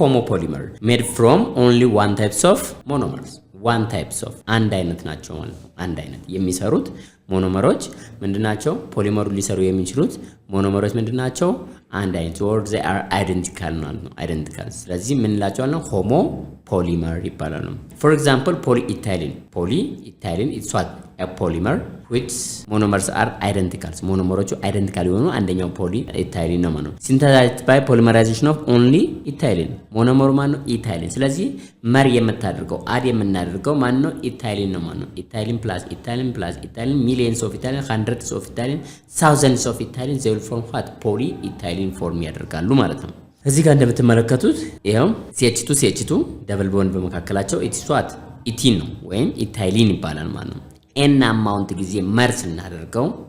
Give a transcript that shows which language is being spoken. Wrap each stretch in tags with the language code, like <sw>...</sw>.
<am>ሆሞፖሊመር</am> <en>made from only one types of monomers</en> <am>አንድ አይነት ናቸው ማለት ነው። አንድ አይነት የሚሰሩት ሞኖመሮች ምንድናቸው? ፖሊመሩን ሊሰሩ የሚችሉት ሞኖመሮች ምንድናቸው? አንድ አይነት or they are identical ማለት ነው። አይደንቲካል ስለዚህ ምን እንላቸዋለን? ሆሞ ፖሊመር ይባላሉ።</am> <en>for example polyethylene it's what a polymer which monomers are identical</en> <am>ሞኖመሮቹ አይደንቲካል የሆኑ አንደኛው</am> <en>polyethylene ነው ማለት ነው። synthesized by polymerization of only ethylene ሞኖመሩ ማን ነው?</en> <am>ኢታይሊን። ስለዚህ መር የምታደርገው አድ የምናደርገው ማን ነው? ኢታይሊን ነው ማለት ነው። ኢታይሊን ፕላስ ኢታይሊን</am> <en>millions of ethylene hundreds of ethylene thousands of ethylene they will form what polyethylene</en> <am>form ያደርጋሉ ማለት ነው። እዚህ ጋር እንደምትመለከቱት ይሄው CH2 ደብል ቦንድ በመካከላቸው it's what ኢቲን ነው ወይም ኢታይሊን ይባላል ማለት ነው። n አማውንት ጊዜ መር ስናደርገው</am>